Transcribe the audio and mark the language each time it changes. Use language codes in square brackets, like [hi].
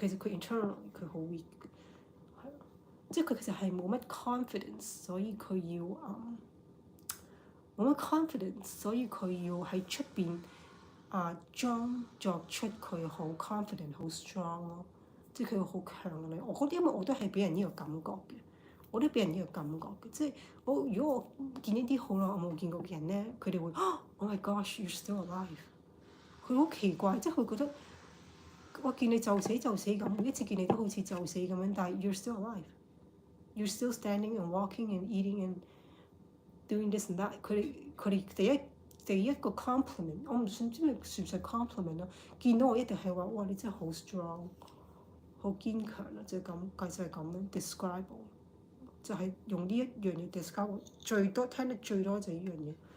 [yue] 其實佢 internal 佢好 weak，係啊，即係佢其實係冇乜 confidence，所以佢要冇乜 confidence，所以佢要喺出邊裝作出佢好 confident 好 strong 咯，即係佢好強力。我覺得因為我都係俾人呢個感覺嘅。我都俾人呢個感覺嘅，即係如果我見呢啲好耐我冇見過嘅人咧，佢哋會 [en] Oh my gosh, you're still alive。 [yue] 佢好奇怪，即係佢覺得我見你就死咁，每一次見你都好似就死咁樣，但係 [en] you're still alive, you're still standing and walking and eating and doing this and that。 [yue] 佢哋第一個 compliment， 我唔知咩算唔算 compliment 咯。見到我一定係話哇你真係好 strong， 好堅強啊，就係咁，就係咁樣 describe 我。就係用呢一樣嘢 describe 最多聽得最多就係呢樣嘢。